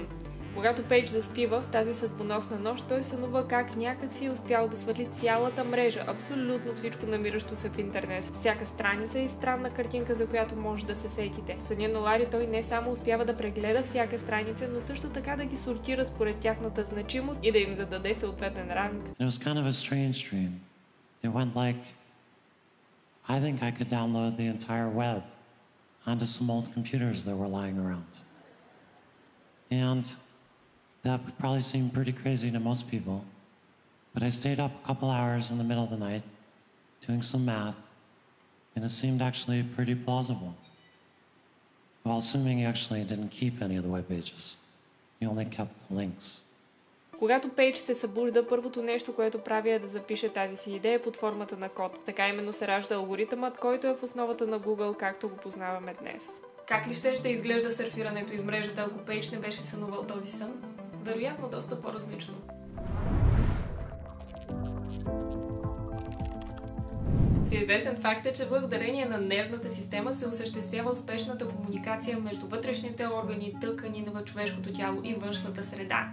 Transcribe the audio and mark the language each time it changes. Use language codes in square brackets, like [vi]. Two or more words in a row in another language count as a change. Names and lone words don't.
[bg] Когато Пейдж заспива в тази съдбоносна нощ, той сънува как някак си е успял да свали цялата мрежа, абсолютно всичко намиращо се в интернет. Всяка страница и странна картинка, за която може да се сетите. В съня на Лари той не само успява да прегледа всяка страница, но също така да ги сортира според тяхната значимост и да им зададе съответен ранг. [en] It was kind of a strange dream. It went like, I think I could download the entire web onto some old computers that were lying around. And that would probably seem pretty crazy to most people, but I stayed up a couple hours in the middle of the night doing some math, and it seemed actually pretty plausible. Well, assuming you actually didn't keep any of the web pages, you only kept the links. [bg] Когато Пейдж се събужда, първото нещо, което прави е да запише тази си идея под формата на код. Така именно се ражда алгоритъмът, който е в основата на Google, както го познаваме днес. Как ли ще изглежда сърфирането из мрежата, ако Пейдж не беше сънувал този сън? Вероятно доста по-различно. Всеизвестен факт е, че благодарение на нервната система се осъществява успешната комуникация между вътрешните органи, тъкани на човешкото тяло и външната среда.